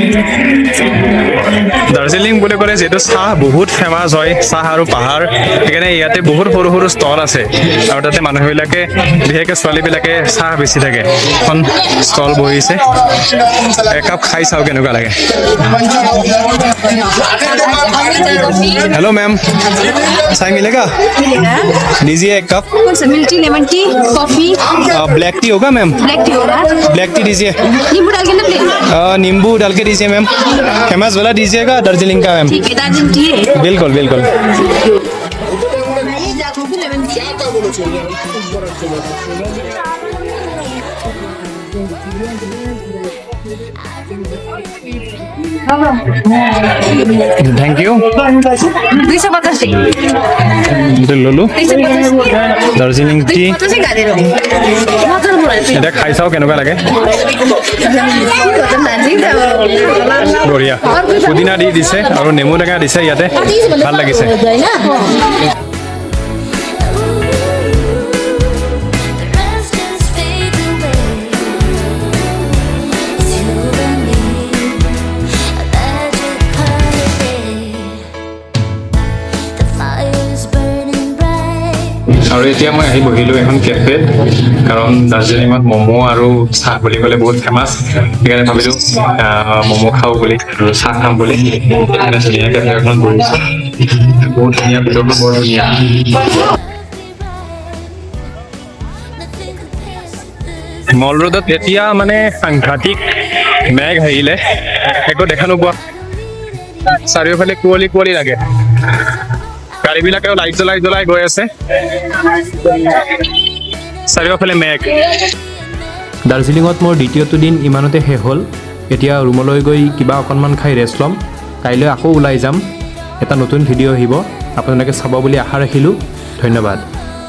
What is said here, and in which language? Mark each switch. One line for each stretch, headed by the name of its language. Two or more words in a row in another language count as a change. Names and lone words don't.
Assamese: দাৰ্জিলিং বুলি ক'লে যিহেতু চাহ বহুত ফেমাছ হয় চাহ আৰু পাহাৰ সেইকাৰণে ইয়াতে বহুত সৰু সৰু ষ্টল আছে আৰু তাতে মানুহবিলাকে বিশেষকৈ ছোৱালীবিলাকে চাহ বেছি থাকে এখন ষ্টল বহিছে একাপ খাই চাওঁ কেনেকুৱা লাগে
Hindi: हेलो मैम चाय मिलेगा दीजिए एक कप कौन सा
English: milk tea lemon tea coffee black tea
Hindi: होगा मैम
English: black tea
Hindi: होगा
English: black tea
Hindi: दीजिए नींबू डाल के ना प्लेन नींबू डाल के दीजिए मैम फेमस वाला दीजिएगा दार्जिलिंग का मैम ठीक है दार्जिलिंग टी है बिल्कुल बिल्कुल
English: thank you
Hindi: 250
Assamese: ললো 250 দাৰ্জিলিং টি
Hindi: से गा दे रहा हूँ
Assamese: এতিয়া খাই চাওঁ কেনেকুৱা লাগে বঢ়িয়া পুদিনা দি দিছে আৰু নেমু টেঙা দিছে ইয়াতে ভাল লাগিছে
English: The rest just fades away. It's you and me, a magic holiday. The fire's burning bright.
Assamese: আৰু এতিয়া মই আহি বহিলোঁ এখন কেফেত কাৰণ দাৰ্জিলিঙত ম'ম' আৰু চাহ বুলি ক'লে বহুত ফেমাছ সেইকাৰণে ভাবিলোঁ ম'ম' খাওঁ বুলি আৰু চাহ খাম বুলি সেইকাৰণে ধুনীয়া কেফে এখন বহিছোঁ বহুত ধুনীয়া ভিতৰটো বৰ ধুনীয়া
English: Nothing compares to this.
Assamese: মল ৰোডত এতিয়া মানে সাংঘাতিক মেঘ আহিলে একো দেখা নোপোৱা চাৰিওফালে কুঁৱলী কুঁৱলী লাগে গাড়ীবিলাকেও লাইট জ্বলাই গৈ আছে চাৰিওফালে মেঘ দাৰ্জিলিঙত মোৰ দ্বিতীয়টো দিন ইমানতে শেষ হ'ল এতিয়া ৰুমলৈ গৈ কিবা অকণমান খাই ৰেষ্ট ল'ম কাইলৈ আকৌ ওলাই যাম এটা নতুন ভিডিঅ' আহিব আপোনালোকে চাব বুলি আশা ৰাখিলোঁ ধন্যবাদ